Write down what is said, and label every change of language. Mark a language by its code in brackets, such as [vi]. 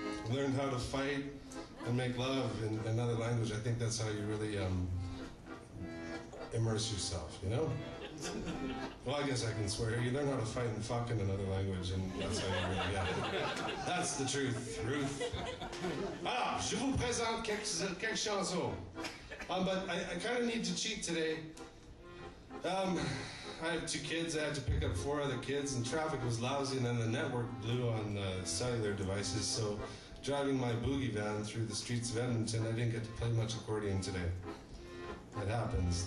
[en] Learned how to fight and make love in another language. I think that's how you really immerse yourself, you know? Well, I guess I can swear. You learn how to fight and fuck in another language, and that's how you really get it. That's the truth, Ruth. [fr] Alors, je vous présente quelques chansons. [en] But I kind of need to cheat today. I have 2 kids. I had to pick up 4 other kids, and traffic was lousy, and then the network blew on cellular devices, so driving my boogie van through the streets of Edmonton, I didn't get to play much accordion today. It happens.